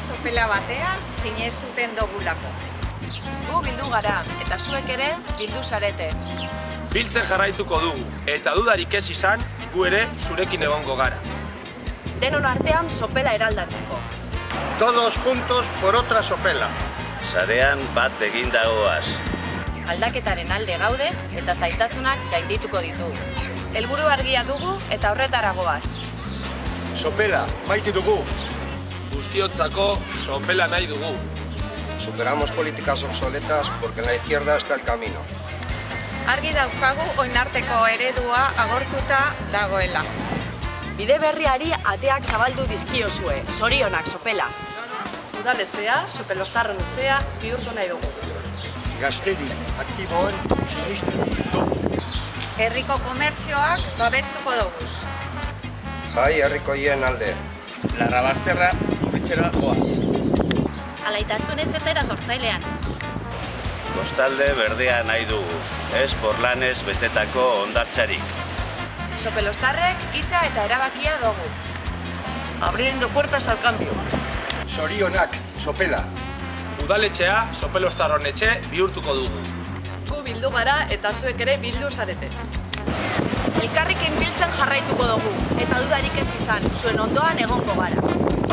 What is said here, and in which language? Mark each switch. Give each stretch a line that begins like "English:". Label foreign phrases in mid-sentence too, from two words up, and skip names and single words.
Basque: sopela batean sinestuten dogulako. Gu bildu gara, eta zuek ere bildu zarete. Biltzen jarraituko dugu, eta dudarik ez izan, gu ere zurekin egongo gara. Denon artean sopela eraldatzeko.
Spanish: Todos juntos por otra sopela.
Basque: Sarean bat egindagoaz. Aldaketaren alde gaude eta zailtasunak gaindituko ditugu. Helburu argia dugu eta horretara goaz. Sopela, maite dugu. Guztiotzako sopela nahi dugu.
Spanish: Superamos políticas obsoletas porque en la izquierda está el camino.
Basque: Argi daukagu oinarteko eredua agortuta dagoela. Bide berriari ateak zabaldu dizkiozue, zorionak sopela. Udaletxea, sopelostarron etxea, bihurtu nahi dugu. Gaztedi aktiboen sinisten dugu. Herriko komertzioak babestuko dugu. Jai herrikoien alde. Larra bazterra, etxera goaz. Alaitasunez eta erasortzailean. Kostalde berdea nahi dugu, ez porlanez betetako hondartzarik. Sopelostarrek hitza eta erabakia dugu.
Spanish: Abriendo puertas al cambio.
Basque: Zorionak sopela. Udaletxea sopelostarron etxe bihurtuko dugu. Gu bildu gara eta zuek ere bildu zarete. Elkarrekin biltzen jarraituko dugu, eta dudarik ez izan, zuen ondoan egongo gara.